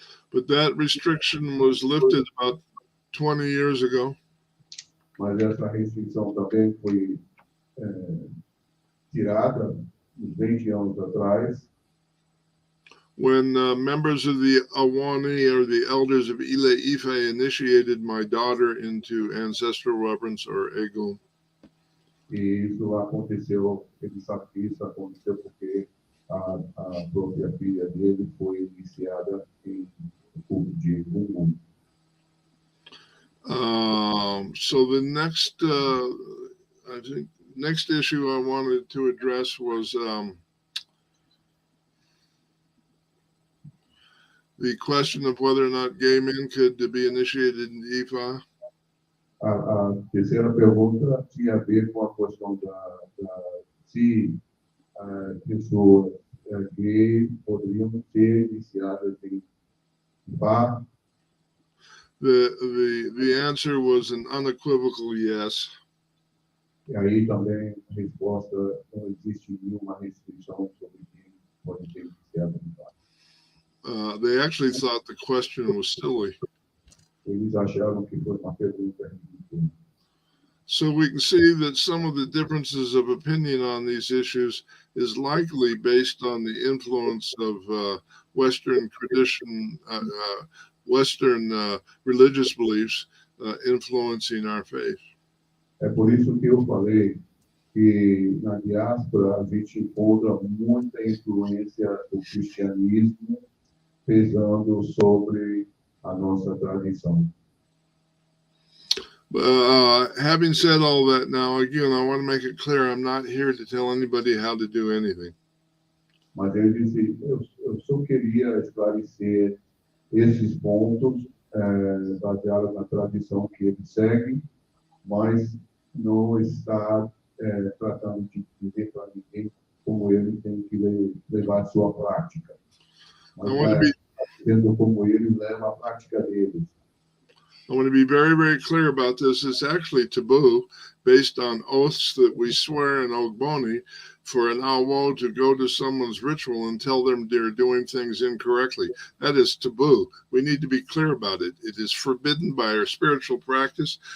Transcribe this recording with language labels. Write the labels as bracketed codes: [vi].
[en] But that restriction was lifted about 20 years ago. [pt] Mas essa restrição também foi tirada uns 20 anos atrás, [en] when members of the Awani, or the elders of Ile Ife, initiated my daughter into ancestral reverence, or Egun. [pt] e isso aconteceu, ele sabe que isso aconteceu porque a própria filha dele foi iniciada em culto de Gungun. [en] So the next, I think, next issue I wanted to address was the question of whether or not gay men could be initiated in Ifá. [pt] A terceira pergunta tinha a ver com a questão se pessoas gays poderiam ser iniciadas em Ifá. [en] The answer was an unequivocal yes. [pt] E aí também a resposta, não existe nenhuma restrição sobre quem pode ser iniciado em Ifá. [en] They actually thought the question was silly. [pt] Eles acharam que foi uma pergunta ridícula. [en] So we can see that some of the differences of opinion on these issues is likely based on the influence of Western tradition, Western religious beliefs influencing our faith. [pt] É por isso que eu falei que na diáspora a gente encontra muita influência do cristianismo pesando sobre a nossa tradição. [en] Having said all that, now again, I want to make it clear I'm not here to tell anybody how to do anything. [pt] Mas eu disse, eu só queria esclarecer esses pontos baseados na tradição que eles seguem, mas não está tratando de dizer para ninguém como ele tem que levar a sua prática. Mas dizendo como ele leva a prática deles. [en] I want to be very, very clear about this. It's actually taboo, based on oaths that we swear in Ogboni, for an awo to go to someone's ritual and tell them they're doing things incorrectly. That is taboo. We need to be clear about it. It is forbidden by our spiritual practice.